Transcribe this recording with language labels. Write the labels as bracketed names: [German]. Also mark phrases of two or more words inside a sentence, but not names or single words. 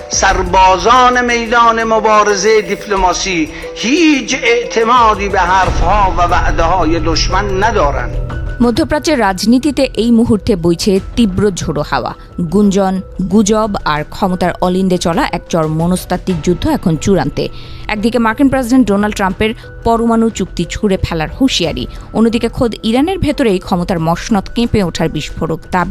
[Persian] سربازان میدان مبارزه دیپلماسی هیچ اعتمادی به حرفها و وعده‌های دشمن ندارند। [Bangla] মধ্যপ্রাচ্যের রাজনীতিতে এই মুহূর্তে বইছে তীব্র ঝোড়ো হাওয়া। গুঞ্জন, গুজব আর ক্ষমতার অলিন্দে চলা এক চরম মনস্তাত্ত্বিক যুদ্ধ এখন চূড়ান্তে। একদিকে মার্কিন প্রেসিডেন্ট ডোনাল্ড ট্রাম্পের পরমাণু চুক্তি ছুঁড়ে ফেলার হুঁশিয়ারি, অন্যদিকে খোদ ইরানের ভেতরেই ক্ষমতার মসনদ কেঁপে ওঠার বিস্ফোরক দাবি।